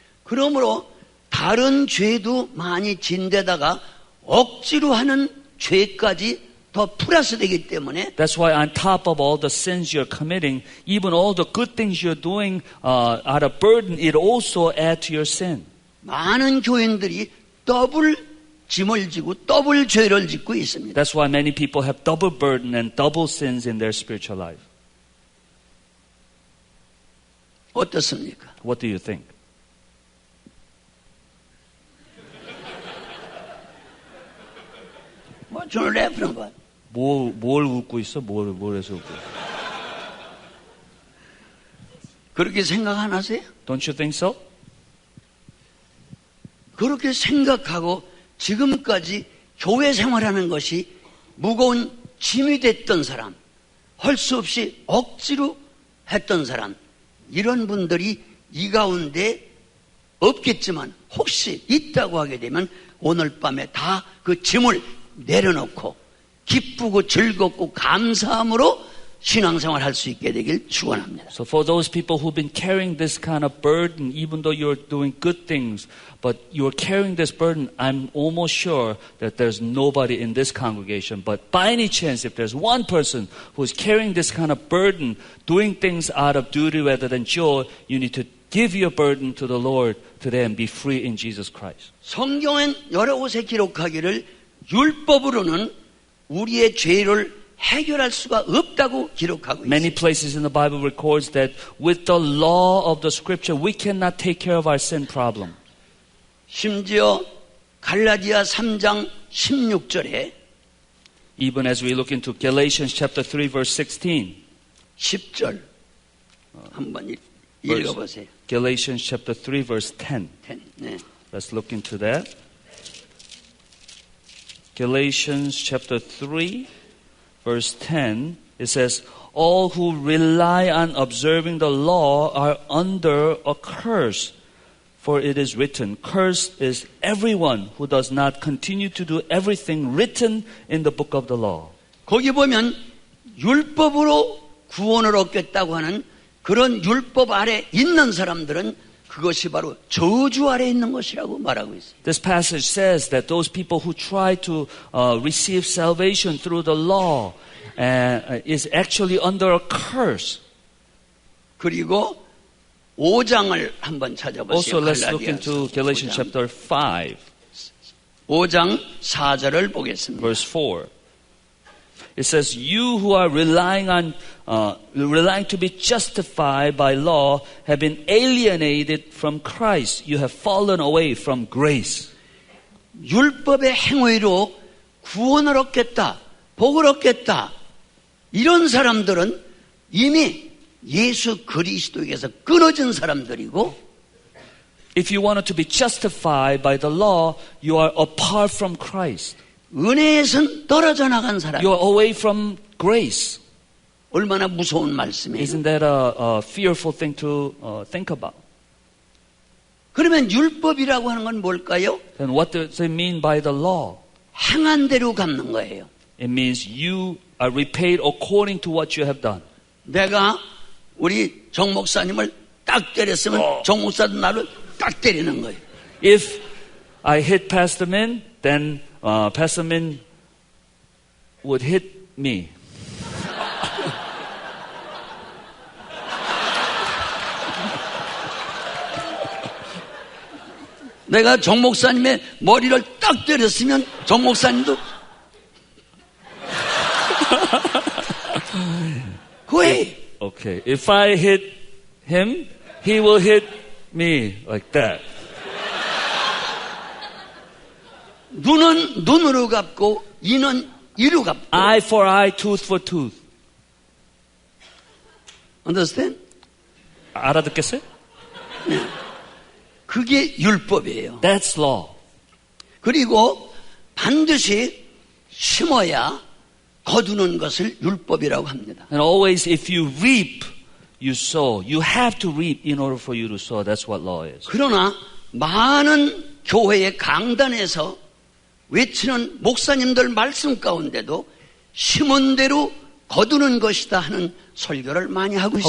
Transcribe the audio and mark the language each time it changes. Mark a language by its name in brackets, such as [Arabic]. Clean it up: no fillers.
[Korean] 그러므로 다른 죄도 많이 진데다가 억지로 하는 죄까지 더 플러스 되기 때문에 [English] That's why on top of all the sins you're committing, even all the good things you're doing out of burden, it also adds to your sin. [Korean] 많은 교인들이 더블 짐을 지고 더블 죄를 짓고 있습니다. [English] That's why many people have double burden and double sins in their spiritual life. [Korean] 어떻습니까? [English] What do you think? [Korean] 뭐 저는 래프는 거. 뭘 웃고 있어? 뭘 해서 웃고 있어? 그렇게 생각 안 하세요? [English] Don't you think so? [Korean] 그렇게 생각하고 지금까지 교회 생활하는 것이 무거운 짐이 됐던 사람, 할 수 없이 억지로 했던 사람, 이런 분들이 이 가운데 없겠지만 혹시 있다고 하게 되면 오늘 밤에 다 그 짐을 내려놓고 기쁘고 즐겁고 감사함으로 신앙생활 할 수 있게 되길 축원합니다. [English] So for those people who've been carrying this kind of burden, even though you're doing good things, but you're carrying this burden, I'm almost sure that there's nobody in this congregation. But by any chance, if there's one person who's carrying this kind of burden, doing things out of duty rather than joy, you need to give your burden to the Lord today and be free in Jesus Christ. [Korean] 성경엔 여러 곳에 기록하기를 율법으로는 우리의 죄를 해결할 수가 없다고 기록하고 있습니다. [English] Many places in the Bible records that with the law of the scripture, we cannot take care of our sin problem. [Korean] 심지어 갈라디아 3장 16절에 [English] Even as we look into Galatians chapter 3 verse 16. [Korean] 10절 한번 읽어보세요. [English] Galatians chapter 3 verse 10. [Korean] 네. [English] Let's look into that. Galatians chapter 3 verse 10, it says, all who rely on observing the law are under a curse. For it is written, cursed is everyone who does not continue to do everything written in the book of the law. [Korean] 거기 보면 율법으로 구원을 얻겠다고 하는 그런 율법 아래 있는 사람들은 그것이 바로 저주 아래 있는 것이라고 말하고 있습니다. [English] This passage says that those people who try to receive salvation through the law is actually under a curse. [Korean] 그리고 5장을 한번 찾아보세요. [English] Also, let's look into Galatians chapter 5. [Korean] 5장 4절을 보겠습니다. [English] Verse 4. It says, you who are relying to be justified by law have been alienated from Christ. You have fallen away from grace. [Korean] 율법의 행위로 구원을 얻겠다, 복을 얻겠다. 이런 사람들은 이미 예수 그리스도에게서 끊어진 사람들이고 [English] If you wanted to be justified by the law, you are apart from Christ. [Korean] 은혜에선 떨어져 나간 사람. [English] You are away from grace. [Korean] 얼마나 무서운 말씀이에요. [English] Isn't that a fearful thing to think about? [Korean] 그러면 율법이라고 하는 건 뭘까요? [English] Then what does it mean by the law? [Korean] 행한 대로 갚는 거예요. [English] It means you are repaid according to what you have done. [Korean] 내가 우리 정 목사님을 딱 때렸으면 정 목사도 나를 딱 때리는 거예요. [English] If I hit Pastor Min, then Pastor Min would hit me. [Korean] 내가 정 목사님의 머리를 딱 때렸으면 정 목사님도 왜? [English] Okay, if I hit him, he will hit me like that. [Korean] 눈은 눈으로 갚고 이는 이로 갚고. [English] Eye for eye, tooth for tooth. Understand? [Korean] 알아듣겠어요? 그게 율법이에요. [English] That's law. [Korean] 그리고 반드시 심어야 거두는 것을 율법이라고 합니다. [English] And always if you reap, you sow. You have to reap in order for you to sow. That's what law is. [Korean] 그러나 많은 교회의 강단에서 외치는 목사님들 말씀 가운데도 심은 대로 거두는 것이다 하는 설교를 많이 하고 있습니다.